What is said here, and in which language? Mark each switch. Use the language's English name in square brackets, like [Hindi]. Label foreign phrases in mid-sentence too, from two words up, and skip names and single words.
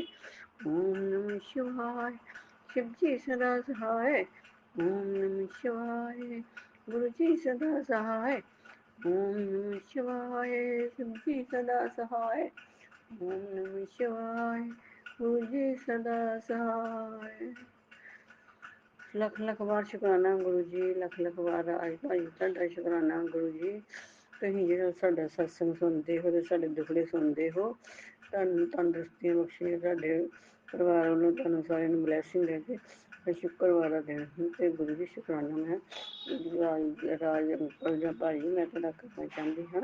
[Sanskrit] ओम नमः शिवाय, [Hindi] शिव जी सदा सहाय। [Sanskrit] ओम नमः शिवाय, [Hindi] गुरु जी सदा सहाय। [Sanskrit] ओम नमः शिवाय, [Hindi] शिव जी सदा सहाय। [Sanskrit] ओम नमः शिवाय, [Hindi] गुरु जी सदा सहाय। [Punjabi] ਲੱਖ ਲੱਖ ਬਾਰ ਸ਼ੁਕਰਾਨਾ ਗੁਰੂ ਜੀ, ਲੱਖ ਲੱਖ ਬਾਰ ਅੱਜ ਭਾਈ ਤੁਹਾਡਾ ਸ਼ੁਕਰਾਨਾ ਗੁਰੂ ਜੀ। ਤੁਸੀਂ ਜਿਹੜਾ ਸਾਡਾ ਸਤਸੰਗ ਸੁਣਦੇ ਹੋ ਤੇ ਸਾਡੇ ਦੁਖੜੇ ਸੁਣਦੇ ਹੋ, ਤੁਹਾਨੂੰ ਤੰਦਰੁਸਤੀਆਂ ਬਖਸ਼ੇ, ਤੁਹਾਡੇ ਪਰਿਵਾਰ ਵੱਲੋਂ ਤੁਹਾਨੂੰ ਸਾਰਿਆਂ ਨੂੰ ਬਲੈਸਿੰਗ ਹੈ ਤੇ ਸ਼ੁੱਕਰਵਾਰ ਦਾ ਦਿਨ ਹੈ ਤੇ ਗੁਰੂ ਜੀ ਸ਼ੁਕਰਾਨਾ ਮੈਂ ਰਾਜ ਅੰਕਲ ਜਾਂ ਭਾਜੀ ਮੈਂ ਤੁਹਾਡਾ ਕਰਨਾ ਚਾਹੁੰਦੀ ਹਾਂ।